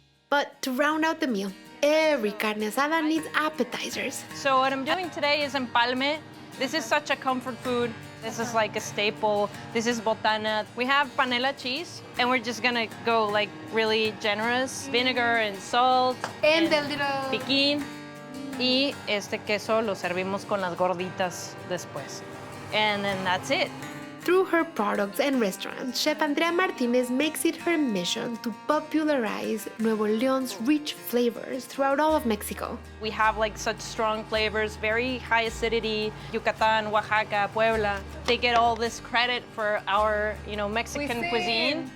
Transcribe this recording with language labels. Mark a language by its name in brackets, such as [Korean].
[English] But to round out the meal, every carne asada needs appetizers. So what I'm doing today is empalme. This is such a comfort food. This is like a staple. This is botana. We have panela cheese, and we're just gonna go like really generous. Vinegar and salt. And the little... piquín. [Spanish] Y este queso lo servimos con las gorditas después. [English] And then that's it. Through her products and restaurants, Chef Andrea Martinez makes it her mission to popularize Nuevo León's rich flavors throughout all of Mexico. We have like such strong flavors, very high acidity. Yucatan, Oaxaca, Puebla. They get all this credit for our, Mexican cuisine.